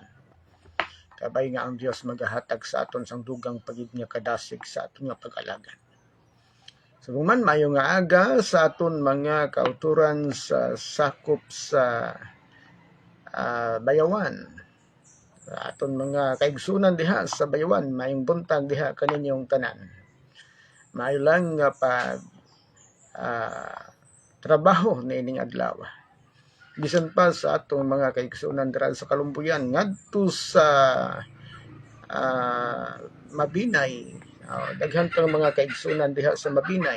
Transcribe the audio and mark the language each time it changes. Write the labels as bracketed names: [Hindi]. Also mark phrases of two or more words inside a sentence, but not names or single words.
[Hiligaynon] Kabay nga ang Dios magahatag sa aton sang dugang pagid nga kadasig sa aton nga pag-alagad. So man mayo nga aga sa aton mga kauturan sa sakop sa Bayawan. [Cebuano] Sa aton mga kaigsunan diha sa Bayawan, mayong buntag diha kaninyong tanan. [Hiligaynon] Mayo lang nga pag trabaho niining adlaw. [Cebuano] Bisan pa sa atong mga kaigsunan dira sa Kalumpuyan ngadto sa Mabinay, daghan pang mga kaigsunan diha sa Mabinay.